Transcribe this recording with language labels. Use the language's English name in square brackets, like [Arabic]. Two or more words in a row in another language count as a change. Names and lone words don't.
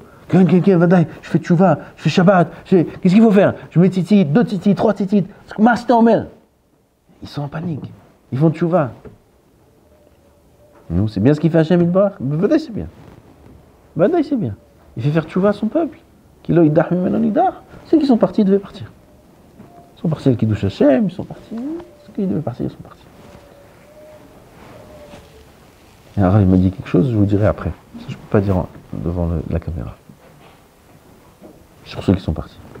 [French] Vadaï, je fais tchouva, je fais Shabbat. Qu'est-ce qu'il faut faire? Je mets tzitzit, 2 tzitzit, 3 tzitzit. Ils sont en panique. Ils font tchouva. Nous, c'est bien ce qu'il fait [Hebrew] Hashem Yitbarach. [French] Vadaï, c'est bien. Vadaï, c'est bien. Il fait faire tchouva à son peuple. [Hebrew] Kilo idach mimeno nidach. [French] Ceux qui sont partis devaient partir. Ils sont partis à [Hebrew] Kiddush Hashem, [French] ils sont partis. Ceux qui devaient partir, ils sont partis. Et alors, il me dit quelque chose, je vous dirai après. Ça, je ne peux pas dire devant la caméra. Sur ceux qui sont partis.